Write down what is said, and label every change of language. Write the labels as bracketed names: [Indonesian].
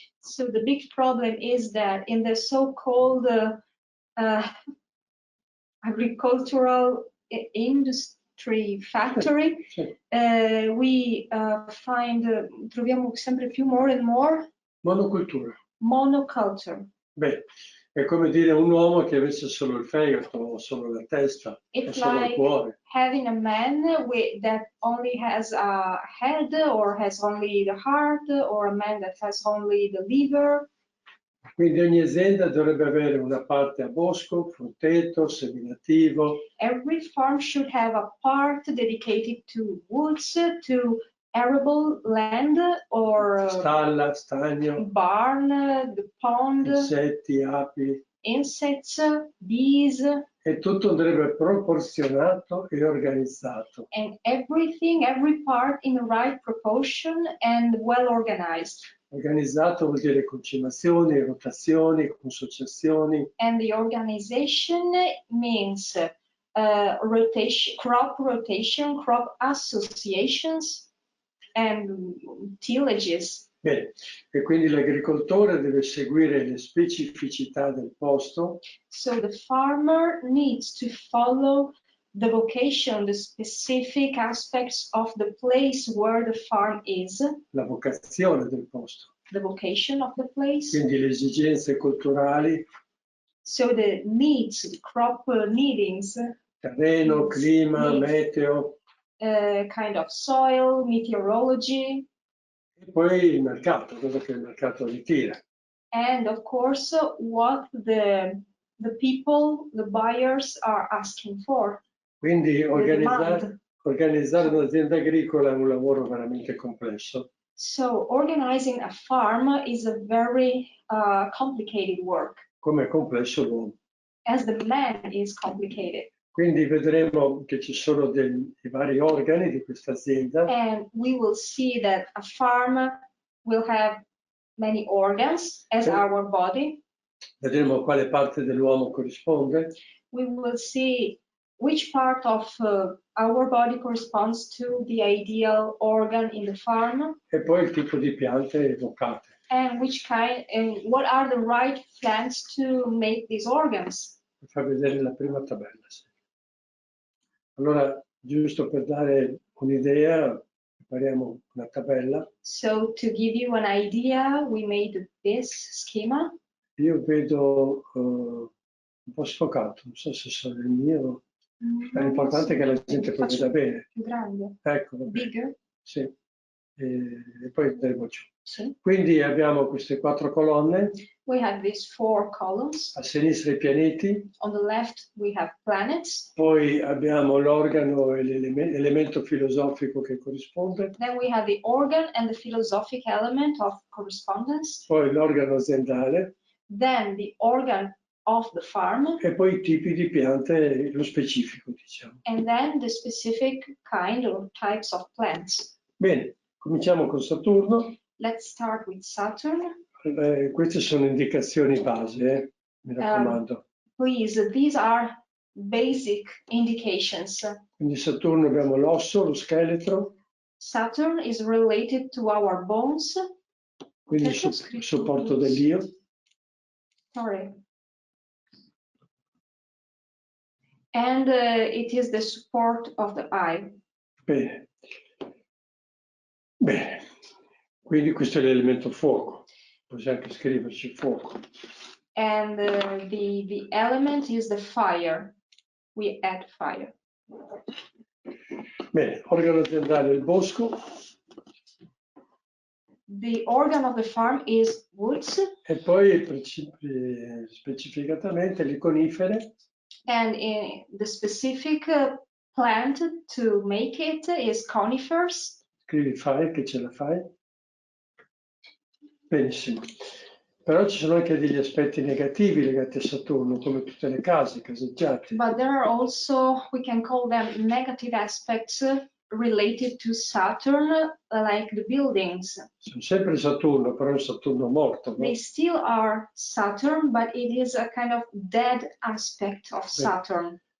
[English] So the big problem is that in the so-called agricultural industry factory, we [Italian] troviamo sempre più [English] more and more [Italian] monocultura. [English] Monoculture. [Italian] Beh, è come dire un uomo che avesse solo il fegato o solo la testa o solo il cuore. [English] Having a man that only has a head or has only the heart, or a man that has only the liver. [Italian] Quindi ogni azienda dovrebbe avere una parte a bosco, frutteto, seminativo. [English] Every farm should have a part dedicated to woods, to arable land, or [Italian] stalla, stagno, [English] barn, the pond, [Italian] insetti, api, [English] insects, bees. [Italian] E tutto andrebbe proporzionato e organizzato. [English] And everything, every part in the right proportion and well organized. [Italian] Organizzato vuol dire concimazioni, rotazioni, consociazioni. [English] And the organization means rotation, crop associations, and tillages. [Italian] Bene, e quindi l'agricoltore deve seguire le specificità del posto. [English] So the farmer needs to follow the vocation, the specific aspects of the place where the farm is. [Italian] La vocazione del posto. [English] The vocation of the place. [Italian] Quindi le esigenze culturali. [English] So the needs, the crop needings. [Italian] Terreno, clima, meteo. [English] Kind of soil, meteorology. [Italian] E poi il mercato, cosa che il mercato ritira. [English] And of course, what the people, the buyers are asking for. [Italian] Quindi organizzare un'azienda agricola è un lavoro veramente complesso. [English] So organizing a farm is a very complicated work. [Italian] Come è complesso l'uomo. [English] As the man is complicated. [Italian] Quindi vedremo che ci sono i vari organi di questa azienda. [English] And we will see that a farm will have many organs as our body. [Italian] Vedremo a quale parte dell'uomo corrisponde. [English] We will see which part of our body corresponds to the ideal organ in the farm. [Italian] E poi il tipo di piante evocate. [English] and which kind and what are the right plants to make these organs. [Italian] Per far vedere la prima tabella. Sì. Allora, giusto per dare un'idea, prepariamo una tabella. [English] So to give you an idea, we made this schema. [Italian] Io vedo un po' sfocato, non so se sono il mio. L'importante è che la gente poi veda bene. Più grande. Ecco, va bene. [English] Bigger. [Italian] Sì. E poi andremo giù. Sì. Quindi abbiamo queste 4 colonne. [English] We have these 4 columns. [Italian] A sinistra i pianeti. [English] On the left we have planets. [Italian] Poi abbiamo l'organo e l'elemento filosofico che corrisponde. [English] Then we have the organ and the philosophic element of correspondence. [Italian] Poi l'organo aziendale. [English] Then the organ of the farm. [Italian] E poi i tipi di piante, lo specifico, diciamo. [English] And then the specific kind or types of plants. [Italian] Bene, cominciamo con Saturno. [English] Let's start with Saturn. [Italian] Queste sono indicazioni base, mi raccomando. [English] Please, these are basic indications. [Italian] Quindi Saturno abbiamo l'osso, lo scheletro. [English] Saturn is related to our bones. [Italian] Quindi il supporto dell'io. [English] Sorry. And it is the support of the eye. [Italian] Bene. Bene. Quindi questo è l'elemento fuoco. Possiamo anche scriverci fuoco. [English] And the element is the fire. We add fire. [Italian] Bene, organo aziendale il bosco. [English] The organ of the farm is woods. [Italian] E poi specificatamente le conifere. [English] And the specific plant to make it is conifers. [Italian] Scrivi fai, che ce la fai. Benissimo. Però ci sono anche degli aspetti negativi legati a Saturno, come tutte le case, caseggiate. [English] But there are also, we can call them negative aspects related to Saturn, like the buildings. [Italian] Sono sempre Saturno, però è un Saturno morto. No? [English] They still are Saturn, but it is a kind of dead aspect of Saturn.